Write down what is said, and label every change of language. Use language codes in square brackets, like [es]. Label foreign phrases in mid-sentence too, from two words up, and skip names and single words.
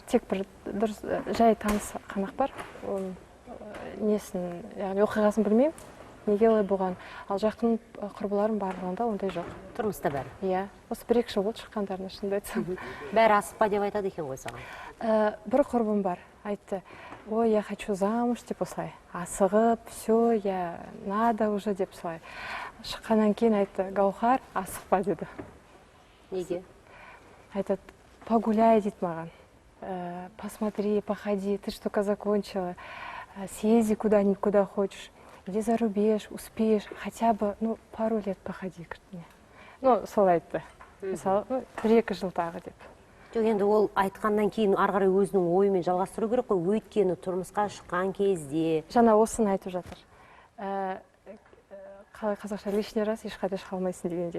[kk] Тек бір дұрыс жай таныс қанақ бар. Несін, яғни оқиғасын білмеймін. Неге олай болған? Ал жақын құрбыларым барлығында ондай жоқ. Тұрмыста бәрі? Иә. Осы 1-2 жыл болды шыққандарына, шынымды айтсам. Бәрі асықпа деп айтады екен ғой саған. Бір құрбым бар, айтты, ой, [ru] я хочу замуж [kk] деп осылай. Асығып, [ru] все, я надо уже [kk] деп солай. Шыққаннан кейін айтты, Гаухар, асықпа деді. Неге? Айтады, погуляй дейді маған. [ru] Посмотри, походи, ты ж только закончила. Съезди куда-нибудь, куда хочешь. Иди за рубеж, успеешь, хотя бы, пару лет походи. [kk] Солай айтты. Мысалы, 1-2 жыл тағы деп. Жоқ, енді ол айтқаннан кейін арғарай өзінің ойымен жалғастыру керек қой, өйткені тұрмысқа шыққан кезде. Жаңа осыны айтып жатыр. Қалай қазақша [ru] лишний раз [kk] ешқайда шыға алмайсың дегендей.